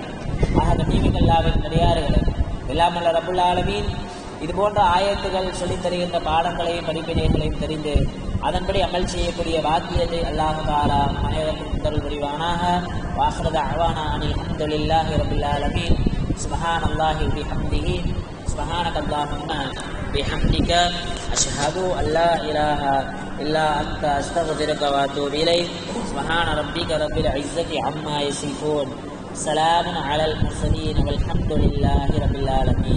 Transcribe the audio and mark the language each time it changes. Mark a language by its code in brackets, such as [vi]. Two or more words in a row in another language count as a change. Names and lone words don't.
[ta] ஆக கண்ணியமிக்க அல்லாஹ்வின் அடியார்களே, எல்லாம் வல்ல [ar] رب العالمين [ta] இது போன்ற ஆயத்துகள் சொல்லித் தருகின்ற பாடங்களையும் படிப்பினைகளையும் தெரிந்து அதன்படி அமல் செய்யக்கூடிய பாக்கியத்தை அல்லாஹ் தஆலா அனைவருக்கும் தருள் புரிவானாக. [ar] وآخر دعوانا أن الحمد لله رب العالمين. سبحان الله وبحمده سبحانك اللهم بحمدك أشهد أن لا إله إلا أنت أستغفرك وأتوب إليك. سبحان ربك رب العزة عما يصفون، سلام على المرسلين والحمد لله رب العالمين.